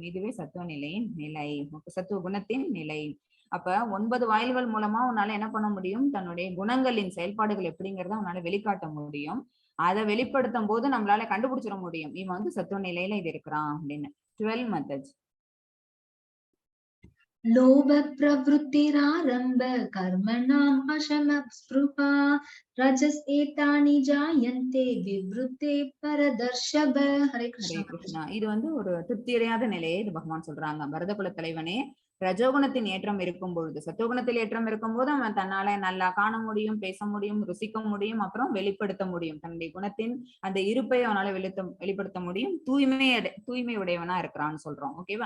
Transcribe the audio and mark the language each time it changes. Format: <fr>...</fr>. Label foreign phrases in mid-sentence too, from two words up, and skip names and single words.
<ta>இதுவே சத்துவ நிலையின் நிலை, சத்துவ குணத்தின் நிலை. அப்ப 9 வாயில்கள் மூலமா உன்னால என்ன பண்ண முடியும்? தன்னுடைய குணங்களின் செயல்பாடுகள் எப்படிங்கிறத உன்னால வெளிக்காட்ட முடியும். அதை வெளிப்படுத்தும் போது நம்மளால கண்டுபிடிச்சிட முடியும், இவன் வந்து சத்துவ நிலையில இது இருக்கிறான் அப்படின்னு. 12 மெத்தட்ஸ்.</ta> <sa>लोभ प्रवृत्तिरारम्भ कर्मणाम् अशमस्पृहा रजस् एतानि जायन्ते विवृते परदर्शभ.</sa> <hi>हरे</hi> <ta>ஹரே</ta> <hi>कृष्ण माताजी.</hi> <ta>கிருஷ்ணா. இது வந்து ஒரு திருப்தியடையாத நிலையை இது பகவான் சொல்றாங்க. பரத குல தலைவனே, ரஜோகுணத்தின் ஏற்றம் இருக்கும் பொழுது, சத்துவகுணத்தில் ஏற்றம் இருக்கும் போது அவன் தன்னால நல்லா காண முடியும், பேச முடியும், ருசிக்க முடியும், அப்புறம் வெளிப்படுத்த முடியும். தன்னுடைய குணத்தின் அந்த இருப்பை அவனால வெளிப்படுத்த முடியும். தூய்மை உடையவனா இருக்கிறான்னு சொல்றோம். ஓகேவா?</ta>